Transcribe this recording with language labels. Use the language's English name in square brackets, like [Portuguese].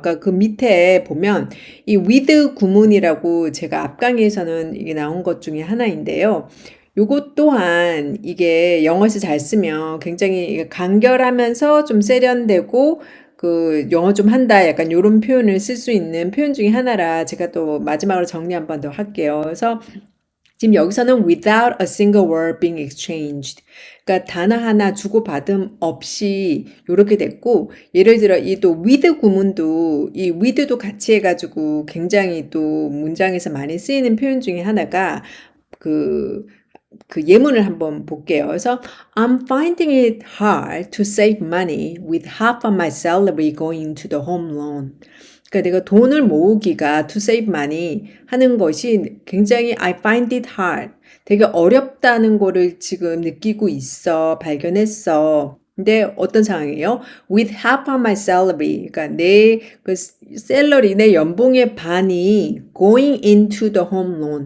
[Korean] 그러니까 그 밑에 보면 이 with 구문이라고 제가 앞 강의에서는 이게 나온 것 중에 하나인데요. 요것 또한 이게 영어에서 잘 쓰면 굉장히 간결하면서 좀 세련되고 그 영어 좀 한다 약간 요런 표현을 쓸 수 있는 표현 중에 하나라 제가 또 마지막으로 정리 한 번 더 할게요. 그래서 지금 여기서는 [English] without a single word being exchanged. [Korean] 그러니까 단어 하나 주고받음 없이 이렇게 됐고 예를 들어 이 또 with 구문도 이 with도 같이 해가지고 굉장히 또 문장에서 많이 쓰이는 표현 중에 하나가 그 예문을 한번 볼게요. [English] 그래서 I'm finding it hard to save money with half of my salary going to the home loan. [Korean] 그러니까 내가 돈을 모으기가 [English] to save money [Korean] 하는 것이 굉장히 [English] I find it hard. [Korean] 되게 어렵다는 거를 지금 느끼고 있어. 발견했어. 근데 어떤 상황이에요? [English] With half of my salary. [Korean] 그러니까 내 샐러리, 내 연봉의 반이 [English] going into the home loan.